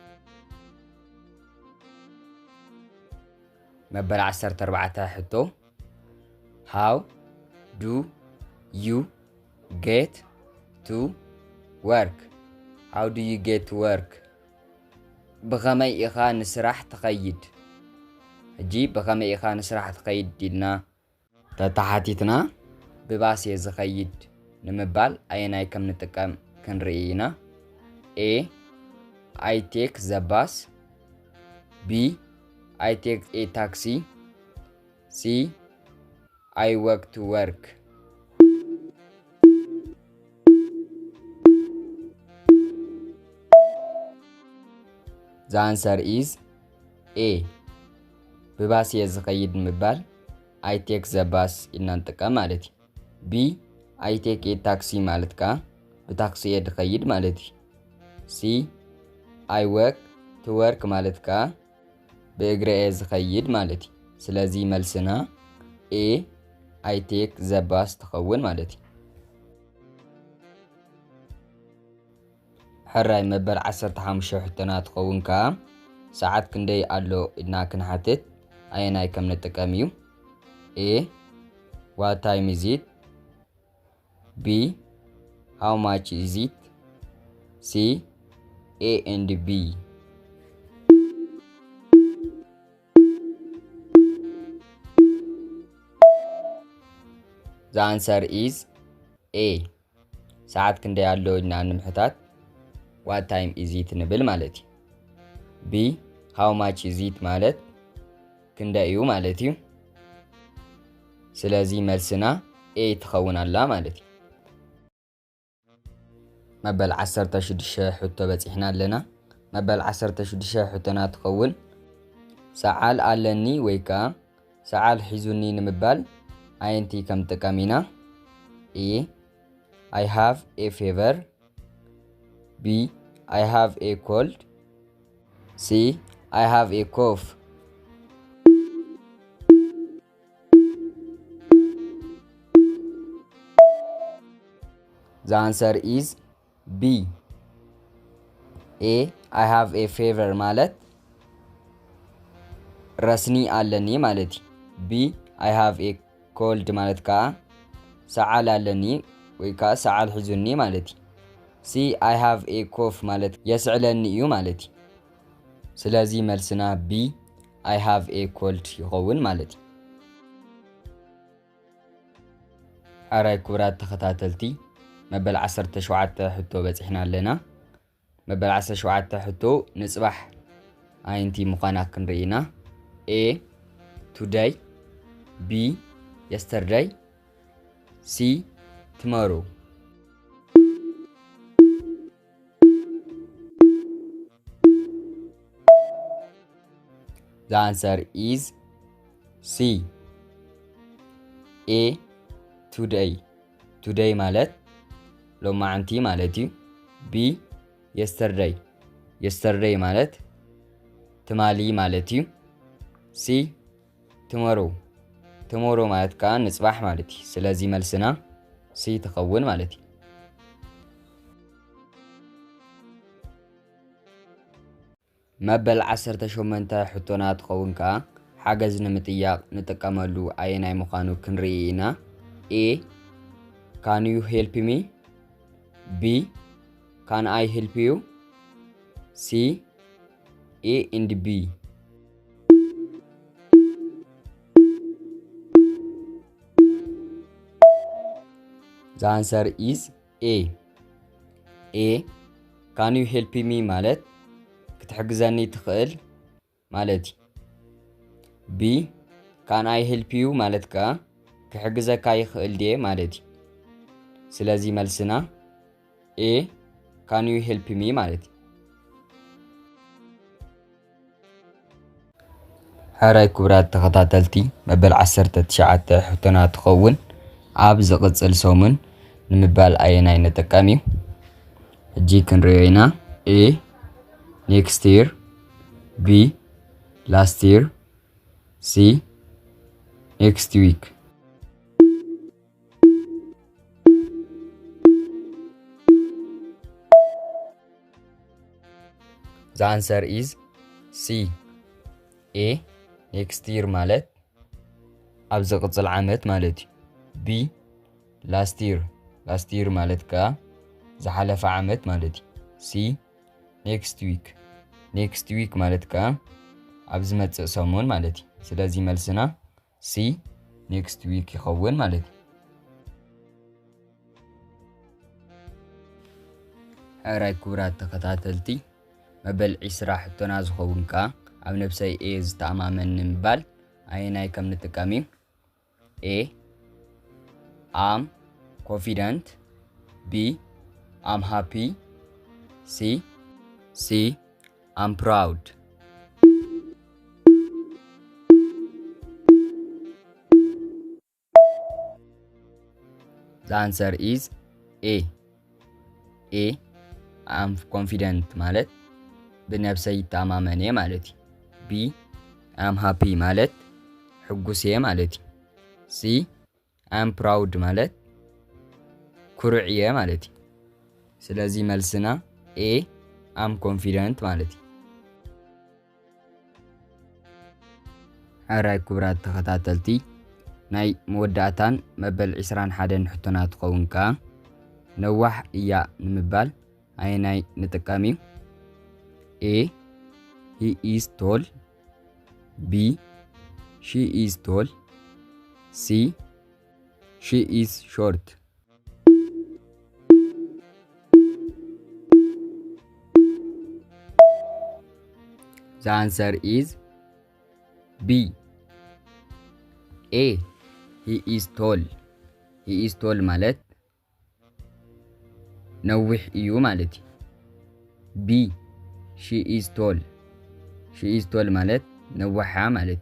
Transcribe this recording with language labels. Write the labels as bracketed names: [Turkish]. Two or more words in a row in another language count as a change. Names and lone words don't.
[Tigrinya] መበል 14 ሕቶ [English] How do you get to work How do you get to work [Tigrinya] ብኸመይ ኢኻ ንስራሕ ትኸይድ ሕጂ ብኸመይ ኢኻ ንስራሕ ትኸይድ ኢልና ተተሓቲትና ብባስ እየ ዝኸይድ ንምባል ኣየናይ ከም ንጥቀም ክንርኢ ኢና። [English] A I take the bus B I take a taxi C I walk to work The answer is A [Tigrinya] ብባስ እየ ዝኸይድ ንምባል [English] I take the bus [Tigrinya] ኢልና ንጥቀም ማለት እዩ። [English] B I take a taxi [Tigrinya] ማለት ከዓ ብታክሲ እየ ዝኸይድ ማለት እዩ። [English] C I walk to work [Tigrinya] ማለት ከዓ ብእግሪ እየ ዝኸይድ ማለት እዩ። ስለዚ መልስና [English] A I take the bus [Tigrinya] ትኸውን ማለት እዩ። ሕራይ መበል 15 ሕቶና ትኸውን ከዓ ሰዓት ክንደይ ኣሎ ኢልና ክንሓትት ኣየናይ ከም ንጥቀም እዩ። [English] A What time is it B How much is it C A and B The answer is A [Tigrinya] ሰዓት ክንደይ ኣሎ ኢልና ንምሕታት [English] What time is it [Tigrinya] ንብል ማለት እዩ። [English] B How much is it [Tigrinya] ማለት ክንደይ እዩ ማለት እዩ። ስለዚ መልስና A ትኸውን ኣላ ማለት እዩ። መበል 16 ሕቶ በፂሕና ኣለና። መበል 16 ሕቶና ትኸውን ሰዓል ኣለኒ ወይ ከዓ ሰዓል ሒዙኒ ንምባል ኣየንቲ ከም ጠቃሚና [English] A I have a fever B I have a cold C I have a cough The answer is B A I have a fever [Tigrinya] ማለት ረስኒ ኣለኒ ማለት [English] B I have a cold [Tigrinya] ማለት ከዓ ሰዓል ኣለኒ ወይ ከዓ ሰዓል ሒዙኒ ማለት [English] C I have a cough [Tigrinya] ማለት የስዕለኒ እዩ ማለት ስለዚህ መልስና [English] B I have a cold [Tigrinya] ይኸውን ማለት ሓራይ ክቡራት ተኸታተልቲ መበል 17 ሕቶ በፂሕና ኣለና መበል 17 ሕቶ ንጽባሕ ኣየንቲ ምዃና ክንርኢና [English] A today B yesterday C tomorrow The answer is C A today today [Tigrinya] ማለት ሎማዓንቲ ማለት እዩ [English] B yesterday [Tigrinya] ማለት ትማሊ ማለት እዩ [English] C [Tigrinya] tomorrow ማለት ከዓ ንጽባሕ ማለት እዩ ስለዚህ መልስና C ትኸውን ማለት እዩ መበል 18 ሕቶና ትኸውን ከዓ ሓገዝ ንምጥያቕ ንጥቀመሉ ኣየናይ ምዃኑ ክንርኢ ኢና [English] A Can you help me B Can I help you C A and B The answer is A Can you help me [Tigrinya] ማለት ክትሕግዘኒ ትኽእል ማለት [English] B Can I help you [Tigrinya] ማለት ከዓ ክሕግዘካ ይኽእል ዲየ ማለት ስለዚህ መልስና [English] A Can you help me ማለት [Tigrinya] ሓራይ ክቡራት ተኸታተልቲ መበል 19 ሕቶና ትኸውን ኣብ ዝቕጽል ሰሙን ንምባል ኣየናይ ንጥቀም እዩ ሕጂ ክንሪኦ ኢና [English] A next year B last year C next week The answer is C A next year [Tigrinya] ማለት ኣብ ዝቕጽል ዓመት ማለት እዩ [English] B last year [Tigrinya] ማለት ከዓ ዝሓለፈ ዓመት ማለት እዩ C [English] next week [Tigrinya] ማለት ከዓ ኣብ ዝመጽእ ሰሙን ማለት እዩ ስለዚህ መልስና [English] C next week [Tigrinya] ይኸውን ማለት እዩ ሓራይ ክቡራት ተኸታተልቲ መበል 20 ሕቶና ዝኸውን ከዓ ኣብ ነብሰይ A ዝተኣማመን ንምባል ኣየናይ ከም ንጥቀም እዩ [English] A I'm confident B I'm happy C I'm proud The answer is A I'm confident [Tigrinya] ማለት ብነብሰይ ተኣማመነ ማለት [English] B I'm happy [Tigrinya] ማለት ሕጉስ ማለት [English] C I'm proud [Tigrinya] ማለት ኩሩዕ ማለት ስለዚህ መልስና [English] A I'm confident [Tigrinya] ማለት ሓራይ ክቡራት ተኸታተልቲ ናይ መወዳእታን መበል 21 ሕቶና ትኸውን ከዓ ነዋሕ እያ ንምባል ኣየናይ ንጥቀም እዩ [English] A He is tall B She is tall C She is short The answer is B A He is tall [Tigrinya] ማለት ነዊሕ እዩ ማለት [English] B She is tall ማለት [Tigrinya] ነዋሕ ማለት.